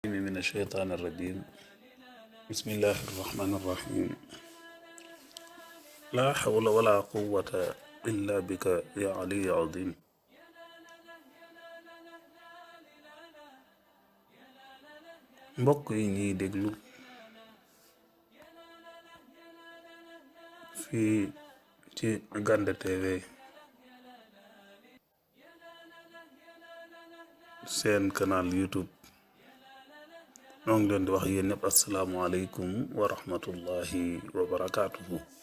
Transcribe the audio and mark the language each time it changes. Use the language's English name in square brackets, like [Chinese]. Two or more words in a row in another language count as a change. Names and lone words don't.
[Arabic] من الشيطان الرجيم بسم الله الرحمن الرحيم لا حول ولا قوة إلا بك يا علي عظيم [Wolof] mbokk yi ñuy déglu fii ci Gande TV seen canal YouTube ñoo ngi leen di wax yéen ñëpp [Arabic] السلام عليكم ورحمة الله وبركاته.